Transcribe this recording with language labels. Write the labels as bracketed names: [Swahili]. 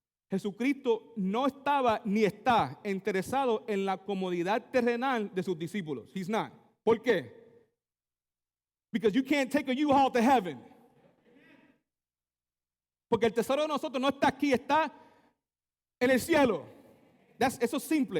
[Spanish] Jesucristo no estaba ni está interesado en la comodidad terrenal de sus discípulos. [English] He's not. [Spanish] ¿Por qué? [English] Because you can't take a U-Haul to heaven. [Spanish] Porque el tesoro de nosotros no está aquí, está en el cielo. Eso es simple.